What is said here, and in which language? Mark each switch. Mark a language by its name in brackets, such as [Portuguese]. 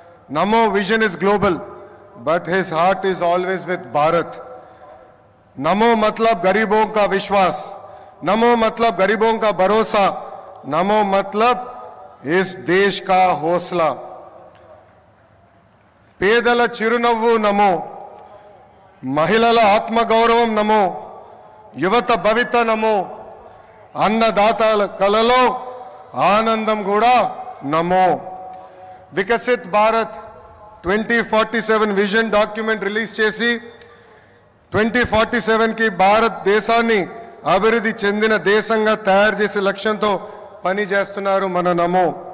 [English] Namo vision is global but his heart is always with Bharat. [Hindi] నమో मतलब गरीबों का विश्वास, नमो मतलब गरीबों का भरोसा, नमो मतलब इस देश का हौसला. [Telugu] పేదల చిరునవ్వు నమో, మహిళల ఆత్మగౌరవం నమో, యువత భవిత నమో, అన్నదాతల కలలో ఆనందం కూడా నమో. Viksit Bharat 2047 vision document release చేసి 2047కి భారతదేశాన్ని అభివృద్ధి చెందిన దేశంగా తయారు చేసే లక్ష్యంతో పనిచేస్తున్నారు మన నమో.